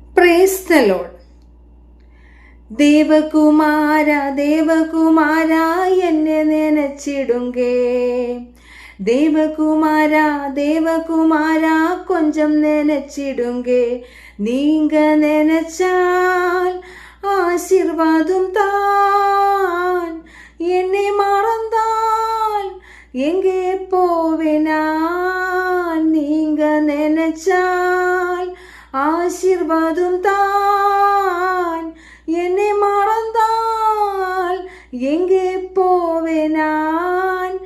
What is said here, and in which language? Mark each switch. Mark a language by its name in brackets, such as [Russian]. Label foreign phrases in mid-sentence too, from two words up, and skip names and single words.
[English] praise the Lord. [Malayalam] ദേവകുമാര ദേവകുമാര എന്നെ നനച്ചിടുങ്കേ, ദേവകുമാര ദേവകുമാര [Tamil] கொஞ்சம் நனச்சிடுங்கே. நீங்க நினைச்சால் ஆசீர்வாதம் தான், என்னை மறந்தால் எங்கே போவேனா? நீங்க நினைச்சால் ஆசீர்வாதம் தான், என்னை மறந்தால் எங்கே போவேனான்?